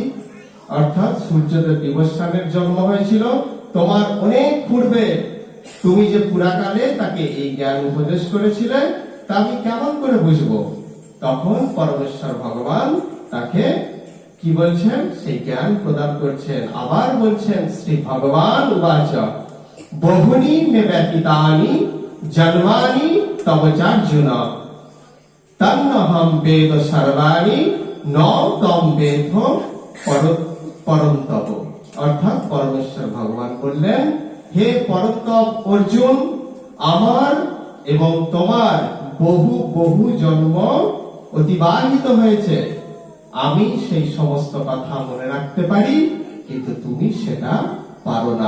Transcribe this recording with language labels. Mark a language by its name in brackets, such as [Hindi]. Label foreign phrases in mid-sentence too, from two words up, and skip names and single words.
[Bangla] অর্থাৎ সূর্যদেব বিবস্বানের জন্ম হয়েছিল তোমার অনেক পূর্বে, তুমি যে পুরাকালে তাকে এই জ্ঞান উপদেশ করেছিলে, তা আমি কেমন করে বুঝবো? তখন পরমেশ্বর ভগবান তাকে কি বলছেন, সেই জ্ঞান প্রদান করছেন। আবার বলছেন [Sanskrit] শ্রী ভগবান উবাচ বহুনি মে ব্যতীতানি জন্মানি তব চার্জুন তন্নহম বেদ সর্বাণি ন তম বেদ পরন্তপ। [Bangla] অর্থাৎ পরমেশ্বর ভগবান বললেন, হে পরন্তপ অর্জুন, আমার এবং তোমার বহু বহু জন্ম অতিবাহিত হয়েছে, আমি সেই সমস্ত কথা মনে রাখতে পারি, কিন্তু তুমি সেটা পারো না।